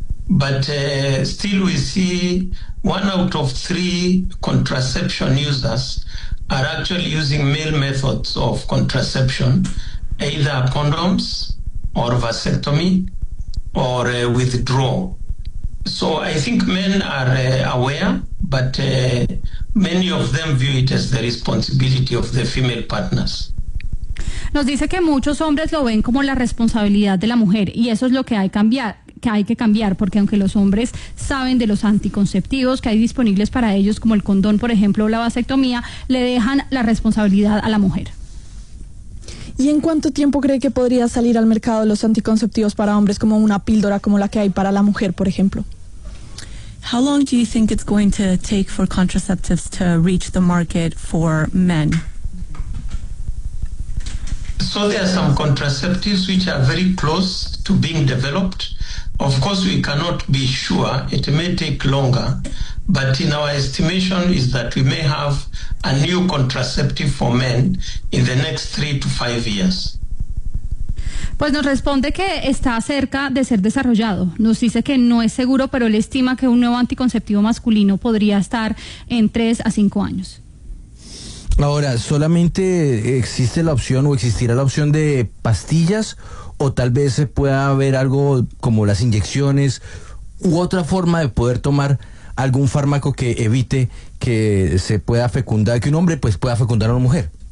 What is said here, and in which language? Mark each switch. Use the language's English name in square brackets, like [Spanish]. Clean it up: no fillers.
[English] But still we see 1 out of 3 contraception users are actually using male methods of contraception, either condoms or vasectomy or withdrawal. So I think men are aware, but many of them view it as the responsibility of the female partners. [Spanish] Nos dice que muchos hombres lo ven como la responsabilidad de la mujer, y eso es lo que hay que cambiar. Porque aunque los hombres saben de los anticonceptivos que hay disponibles para ellos, como el condón, por ejemplo, o la vasectomía, le dejan la responsabilidad a la mujer. ¿Y en cuánto tiempo cree que podría salir al mercado los anticonceptivos para hombres, como una píldora como la que hay para la mujer, por ejemplo? [English] How long do you think it's going to take for contraceptives to reach the market for men? So there are some contraceptives which are very close to being developed. Of course, we cannot be sure. It may take longer. But in our estimation is that we may have a new contraceptive for men in the next 3 to 5 years. [Spanish] Pues nos responde que está cerca de ser desarrollado. Nos dice que no es seguro, pero él estima que un nuevo anticonceptivo masculino podría estar en 3 a 5 años. Ahora, ¿solamente existe la opción o existirá la opción de pastillas o tal vez pueda haber algo como las inyecciones u otra forma de poder tomar algún fármaco que evite que se pueda fecundar, que un hombre pues pueda fecundar a una mujer?